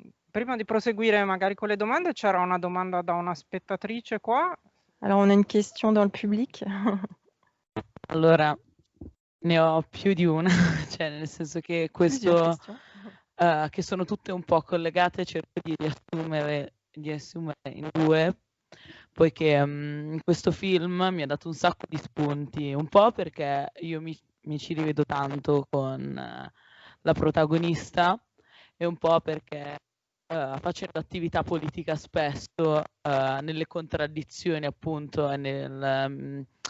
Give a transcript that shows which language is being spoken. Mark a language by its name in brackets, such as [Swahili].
[Italian] Prima di proseguire magari con le domande, c'era una domanda da una spettatrice qua. [French] Alors, on a une question dans le public. [Italian] Allora, ne ho più di una, cioè nel senso che questo, che sono tutte un po' collegate, cerco di riassumere in due, poiché questo film mi ha dato un sacco di spunti, un po' perché io mi ci rivedo tanto con la protagonista e un po' perché facendo attività politica spesso nelle contraddizioni appunto e